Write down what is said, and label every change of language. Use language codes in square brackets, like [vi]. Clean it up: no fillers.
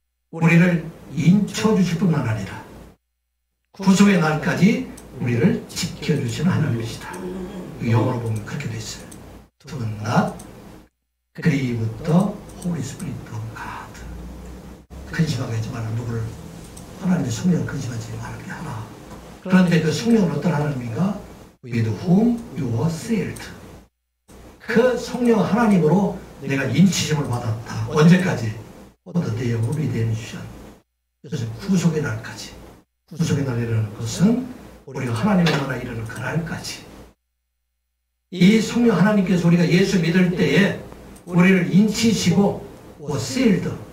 [ko] 우리를 인쳐 주실 뿐만 아니라 구속의 날까지 우리를 지켜주시는 하나님이시다. 영어로 보면 그렇게 돼 있어요. [en] Do not grieve the Holy Spirit of God. [ko] 근심하게 하지 마라. 누구를, 하나님의 성령을 근심하지 말게 하라. 그런데 그 성령은 어떤 하나님인가? [en] With whom you were sealed. [ko] 그 성령 하나님으로 내가 인치심을 받았다. 언제까지? [en] For the day of redemption. [ko] 그래서 구속의 날까지. 구속의 날이라는 것은 우리가 하나님의 나라 이르는 그날까지. 이 성령 하나님께서 우리가 예수 믿을 때에 우리를 인치시고 sealed.